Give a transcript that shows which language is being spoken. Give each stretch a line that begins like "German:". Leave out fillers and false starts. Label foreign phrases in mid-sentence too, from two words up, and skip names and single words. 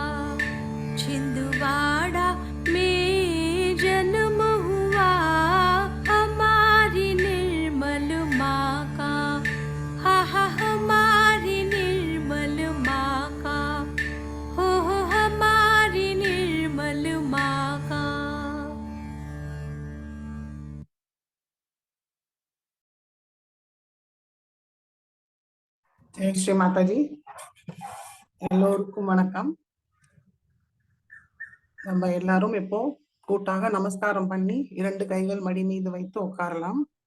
Hindi: छिंदवाड़ा में जन्म हुआ हमारी निर्मल माँ का। हा हा हमारी निर्मल माँ का, हो हमारी निर्मल माँ का।
Tamil: ஜெய் ஸ்ரீ மாதாஜி. எல்லோருக்கும் வணக்கம். நம்ம எல்லாரும் இப்போ கூட்டாக நமஸ்காரம் பண்ணி 2 கைகள் மடி மீது வைத்து உட்காரலாம்.